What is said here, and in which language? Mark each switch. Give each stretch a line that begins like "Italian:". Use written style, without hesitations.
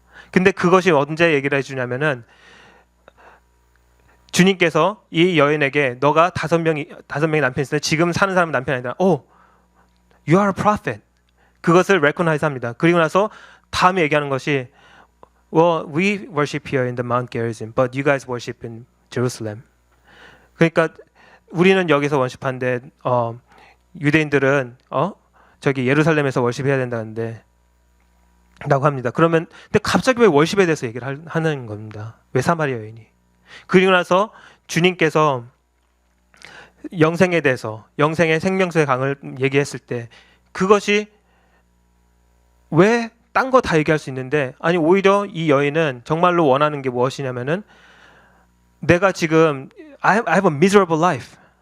Korean: 근데 그것이 언제 얘기를 해주냐면은 주님께서 이 여인에게 너가 다섯 명의 남편이 있는데 지금 사는 사람은 남편이 아니라
English: you are a prophet.
Korean: 그것을 recognize 합니다. 그리고 나서 다음에 얘기하는 것이
English: well, we worship here in the Mount Gerizim, but you guys worship in Jerusalem.
Korean: 그러니까 우리는 여기서 월십하는데 유대인들은 저기 예루살렘에서 월십해야 된다는데 라고 합니다. 그러면 근데 갑자기 왜 월십에 대해서 얘기를 하는 겁니다. 왜 사마리아 여인이? 그리고 나서 주님께서 영생에 대해서 영생의 생명수의 강을 얘기했을 때 그것이 왜 딴 거 다 얘기할 수 있는데 아니 오히려 이 여인은 정말로 원하는 게 무엇이냐면은 내가 지금
English: I have a miserable life.